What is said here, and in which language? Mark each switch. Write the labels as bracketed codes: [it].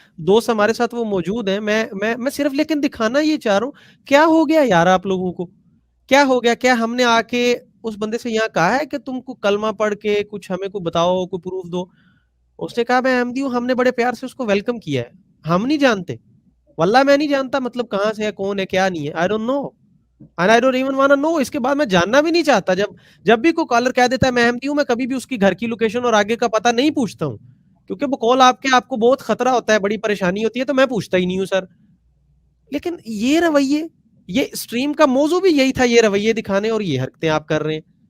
[ur] دوست ہمارے ساتھ وہ موجود ہیں, میں صرف لیکن دکھانا یہ چاہ رہا ہوں, کیا ہو گیا یار آپ لوگوں کو, کیا ہو گیا. کیا ہم نے آ کے اس بندے سے یہاں کہا ہے کہ تم کو کلمہ پڑھ کے کچھ ہمیں کو بتاؤ, کوئی پروف دو. اس نے کہا میں احمدی ہوں. ہم نے بڑے پیار سے اس کو ویلکم کیا ہے. ہم نہیں جانتے, واللہ میں نہیں جانتا مطلب کہاں سے ہے, کون ہے, کیا نہیں ہے. [en] I don't know and I don't even wanna know. [ur] اس کے بعد میں جاننا بھی نہیں چاہتا. جب بھی کوئی کالر کہہ دیتا ہے میں احمدی ہوں, میں کبھی بھی اس کی گھر کی لوکیشن اور آگے کا پتہ نہیں پوچھتا ہوں, کیونکہ وہ کال آپ کو بہت خطرہ ہوتا ہے, بڑی پریشانی ہوتی ہے, تو میں پوچھتا ہی نہیں ہوں سر. لیکن یہ رویے, یہ اسٹریم کا موضوع بھی یہی تھا, یہ رویے دکھانے, اور یہ حرکتیں آپ کر رہے ہیں.